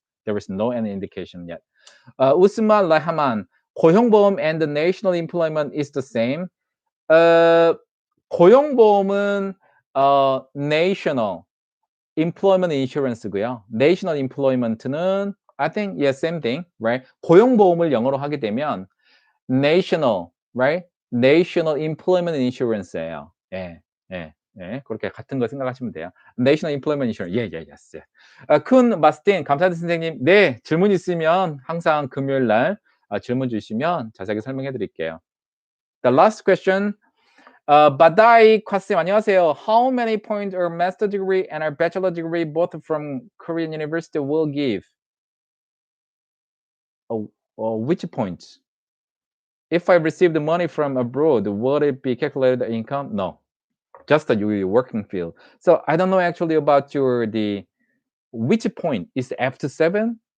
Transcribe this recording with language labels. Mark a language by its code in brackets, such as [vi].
[en] There is no any indication yet. Usman Lahaman, 고용보험 and the national employment is the same. [ko] 고용보험은 national employment insurance고요. [en] national employment는 I think yeah same thing, right? [ko] 고용보험을 영어로 하게 되면 national, [en] right? [ko] national employment insurance예요. 예, 예, 예. 그렇게 같은 거 생각하시면 돼요. [en] national employment insurance. [ko] 예, 예, [en] yes. [ko] 쿤 마스틴 감사합니다 선생님. 네, 질문 있으면 항상 금요일 날 질문 주시면 자세하게 설명해 드릴게요. [en] The last question. [ko] 바다이 콰쌤 안녕하세요. [en] How many points our master degree and our bachelor degree both from Korean University will give? Which points? If I receive the money from abroad, would it be calculated the income? No, just that your working field. So I don't know actually about your which point is after 7.